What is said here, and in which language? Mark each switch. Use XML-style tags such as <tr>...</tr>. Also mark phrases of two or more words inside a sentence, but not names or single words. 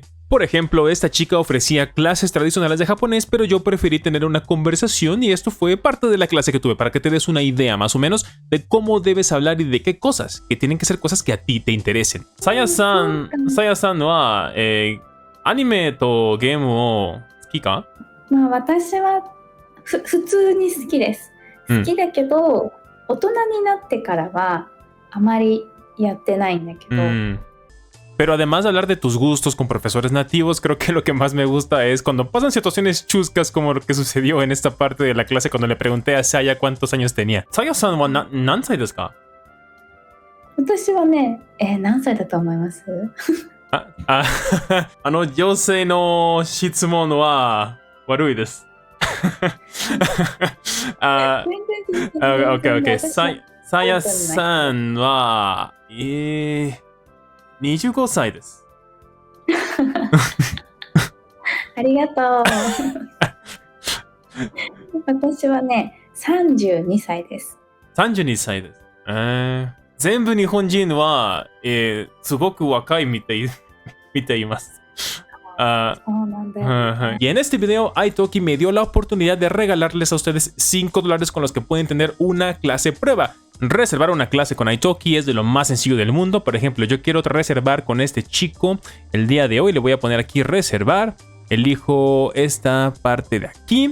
<es>Por ejemplo, esta chica ofrecía clases tradicionales de japonés, pero yo preferí tener una conversación y esto fue parte de la clase que tuve para que te des una idea más o menos de cómo debes hablar y de qué cosas, que tienen que ser cosas que a ti te interesen.</es> <ja>Sayaさんはアニメとゲームをすきか? まあ私は普通に好きです。好きだけど、大人になってからはあまりやってないんだけど。</ja> <es>Pero además de hablar de tus gustos con profesores nativos, creo que lo que más me gusta es cuando pasan situaciones chuscas como lo que sucedió en esta parte de la clase cuando le pregunté a Saya cuántos años tenía.</es> <ja>Sayaさんはなんさいですか? 私はね、何歳だと思います？女性の質問は悪いです。OK。Sayaさんは、25歳です。ありがとう。私はね、32歳です。 32歳です。全部日本人は、すごく若い見ています。</ja> <es>Y en este video, Italki me dio la oportunidad de regalarles a ustedes $5 con los que pueden tener una clase prueba. Reservar una clase con Italki es de lo más sencillo del mundo. Por ejemplo, yo quiero reservar con este chico el día de hoy. Le voy a poner aquí reservar. Elijo esta parte de aquí.</es>